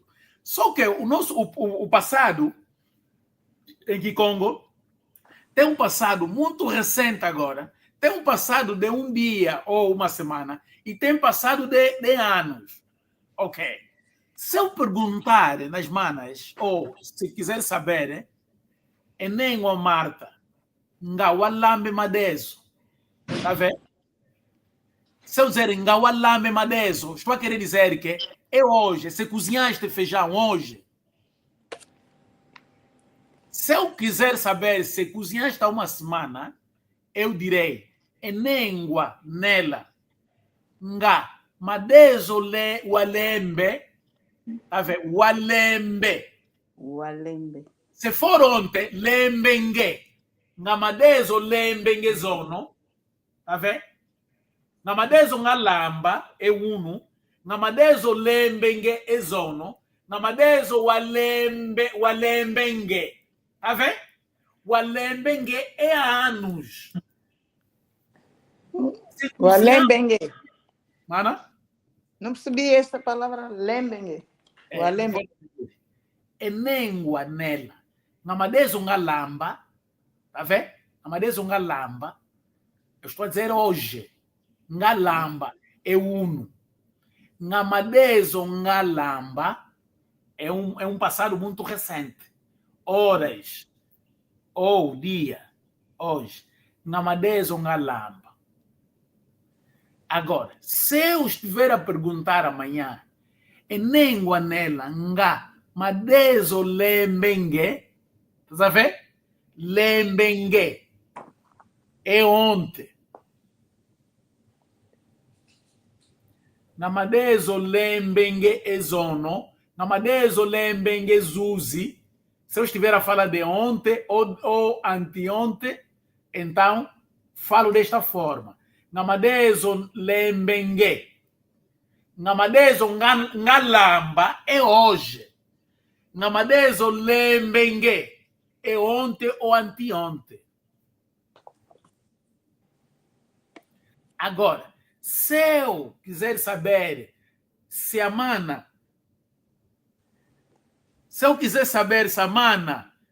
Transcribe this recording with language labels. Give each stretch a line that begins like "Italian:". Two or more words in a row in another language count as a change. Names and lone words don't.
Portuguese: Só que o passado, em Kikongo, tem um passado muito recente agora, tem um passado de um dia ou uma semana, e tem passado de anos. Ok. Se eu perguntar nas manas, ou se quiser saber, nem uma Marta,
Kongo: nga walambe madezo.
Portuguese: Tá vendo? Se eu dizer
Kongo: nga walambe madezo,
Portuguese: estou a querer dizer que hoje, se cozinhaste feijão hoje, se eu quiser saber se cozinhaste há uma semana, eu direi
Kongo: enengwa nela nga madezo le walembe,
Portuguese: tá vendo? Walembe. Se for ontem,
Kongo: lembenge. Ngamadezo lembenge zono.
Portuguese: Tá vendo?
Kongo: Ngamadezo ngalamba e unu. Ngamadezo lembenge e zono. Ngamadezo walembenge.
Portuguese: Tá vendo? Walembenge e anos.
Kongo: Walembengue.
Portuguese: Mana? Não percebi esta palavra,
Kongo: lembengue. Walembengue. Enengwa nela. Ngamadezo ngalamba.
Portuguese: Tá vendo?
Kongo: Ngamadezo ngalamba.
Portuguese: Eu estou a dizer hoje. Ngalamba é uno.
Kongo: Ngamadezo ngalamba
Portuguese: é um passado muito recente. Horas. Ou dia. Hoje.
Kongo: Ngamadezo ngalamba.
Portuguese: Agora, se eu estiver a perguntar amanhã,
Kongo: enengwa nela nga madezo lembenge,
Portuguese: tá vendo? Lembenge é ontem.
Kongo: Namadezo lembenge é zono, namadezo lembenge zuzi.
Portuguese: Se eu estiver a falar de ontem ou anteontem, então falo desta forma.
Kongo: Namadezo lembenge. Namadezo ngalamba
Portuguese: é hoje.
Kongo: Namadezo lembenge
Portuguese: é ontem ou anteontem. Agora, se eu quiser saber se a mana, se eu quiser saber se a mana